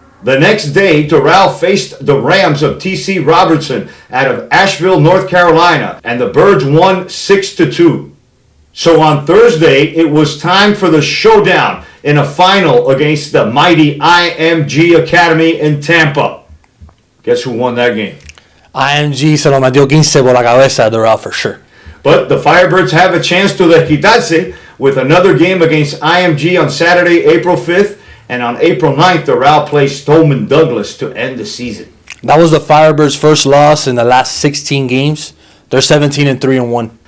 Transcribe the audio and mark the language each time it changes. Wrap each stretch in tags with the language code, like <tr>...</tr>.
<en>The next day, Doral faced the Rams of T.C. Robertson out of Asheville, North Carolina, and the Birds won 6-2. So on Thursday, it was time for the showdown in a final against the mighty IMG Academy in Tampa. Guess who won that game?</en> <es>IMG se lo metió 15 por la cabeza de Doral</es> <en>for sure. But the Firebirds have a chance to desquitarse with another game against IMG on Saturday, April 5th, and on April 9th, Doral plays Stoneman Douglas to end the season. That was the Firebirds' first loss in the last 16 games. They're 17-3-1.</en>